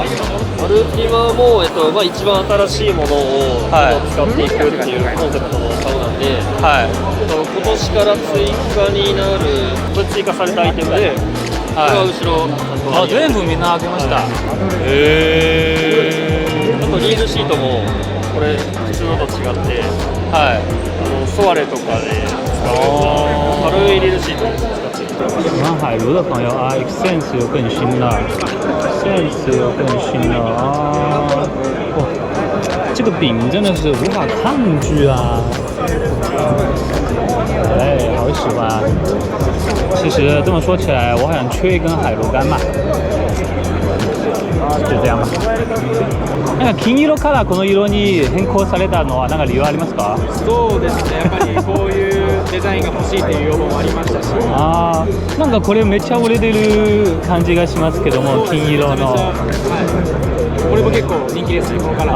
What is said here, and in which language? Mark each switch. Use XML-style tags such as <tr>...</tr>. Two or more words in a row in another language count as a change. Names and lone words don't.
<ja>アルティマも、一番新しいものを使っていくっていうコンセプトの竿なんで、今年から追加になる追加されたアイテムで、これは後ろ全部みんな開けました。あとリールシートもこれ普通のと違って、ソワレとかで使う軽いリールシートを使ってる。</ja> <zh>喜欢海鲈的朋友啊 ，Excense 有更新了 ，Excense 有更新了啊！哇，这个饼真的是无法抗拒啊！哎，好喜欢。其实这么说起来，我好像缺一根海鲈干嘛。就这样吧。</zh> <ja>なんか金色からこの色に変更されたのは何か理由ありますか？そうですね、やっぱりこういうデザインが欲しいという要望もありましたし、ああ、なんかこれめっちゃ売れてる感じがしますけども、金色の。これも結構人気ですね、このカラー。</ja>